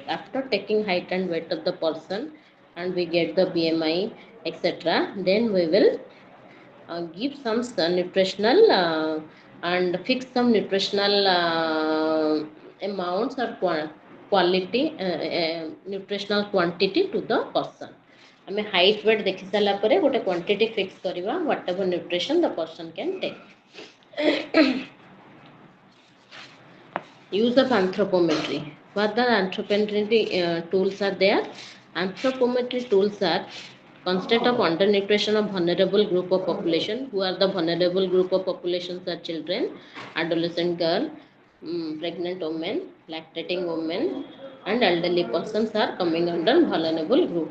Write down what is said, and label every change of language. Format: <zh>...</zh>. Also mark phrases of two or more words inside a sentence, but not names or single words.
<en>After taking height and weight of the person, and we get the BMI, etc. Then we will give some nutritional and fix some nutritional amounts or quality nutritional quantity to the person. ଆମେ height weight</en> <or>ଦେଖି ସାରିଲା ପରେ ଗୋଟେ</or> <en>quantity fix କରିବା whatever nutrition the person can take. Use of anthropometry. What the anthropometry tools are there? Anthropometry tools are consist of undernutrition of vulnerable group of population. Who are the vulnerable group of populations are children, adolescent girl, pregnant women, lactating women, and elderly persons are coming under vulnerable group.</en>